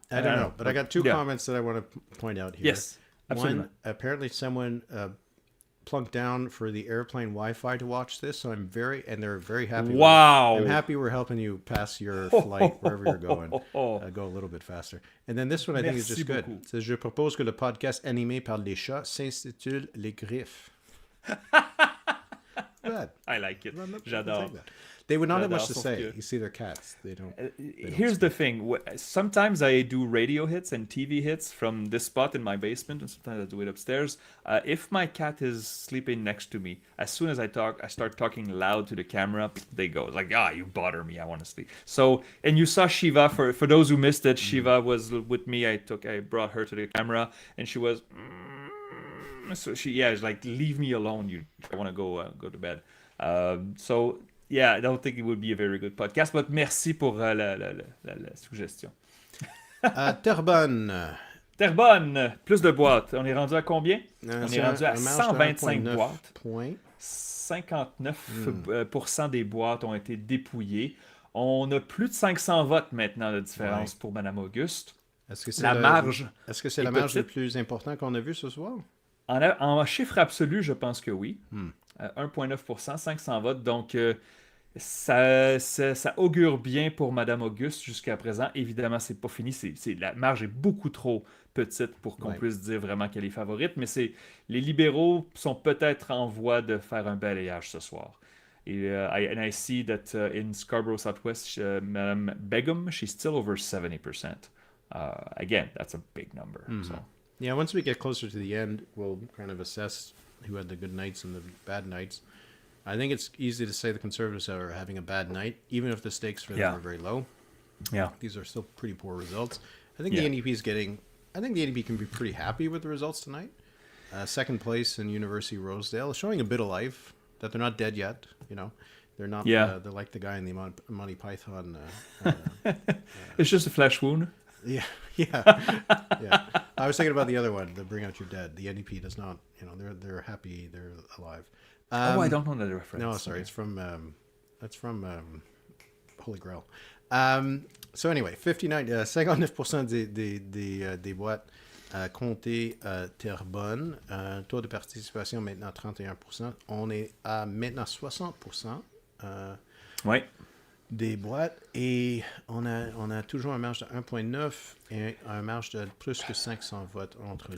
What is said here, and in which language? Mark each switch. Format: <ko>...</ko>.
<en>I don't know, but I got two comments that I want to point out here. Yes, absolutely. One, apparently someone plunked down for the airplane Wi-Fi to watch this, so they're very happy. Wow. I'm happy we're helping you pass your flight wherever you're going. Go a little bit faster. And then this one I think is just good. It says,</en> <fr>je propose que le podcast animé par les chats s'intitule Les Griffes.</fr> <en>Good. I like it.</en> <fr>J'adore.</fr> <en>They would not have much to say. You see, they're cats. They don't. Here's the thing. Sometimes I do radio hits and TV hits from this spot in my basement, and sometimes I do it upstairs. If my cat is sleeping next to me, as soon as I start talking loud to the camera, they go like, you bother me. I want to sleep. So, and you saw Shiva. For those who missed it, Shiva was with me. I brought her to the camera, and she was. So she's like, leave me alone. I want to go to bed. So. Yeah, I don't think it would be a very good podcast, but</en> <fr>merci pour la suggestion. Terrebonne. Plus de boîtes. On est rendu à combien? On est rendu à 125 boîtes. 59% des boîtes ont été dépouillées. On a plus de 500 votes maintenant de différence pour Mme Auguste. Est-ce que c'est La marge est-ce que c'est est la marge le petite. plus important qu'on a vu ce soir? En chiffre absolu, je pense que oui. 1,9%, 500 votes. Donc, ça augure bien pour Mme Auguste jusqu'à présent. Évidemment, c'est pas fini. La marge est beaucoup trop petite pour qu'on puisse dire vraiment qu'elle est favorite. Mais les libéraux sont peut-être en voie de faire un balayage ce soir.</fr> <en>Et I see that in Scarborough Southwest, Mme Begum, she's still over 70%. Again, that's a big number. So. Yeah, once we get closer to the end, we'll kind of assess who had the good nights and the bad nights. I think it's easy to say the Conservatives are having a bad night, even if the stakes for them are very low. Yeah. These are still pretty poor results. I think the NDP can be pretty happy with the results tonight. Second place in University-Rosedale, showing a bit of life, that they're not dead yet, you know. They're not, they're like the guy in the Monty Python. It's just a flesh wound. Yeah. I was thinking about the other one, the Bring Out Your Dead. The NDP does not, you know, they're happy, they're alive. I don't know that reference. No, sorry, it's from Holy Grail. So anyway,</en> <fr>59% des boîtes comptées Terrebonne. Taux de participation maintenant 31%. On est à maintenant 60%. Des boîtes et on a toujours un marge de 1,9 et un marge de plus que 500 votes entre les</fr>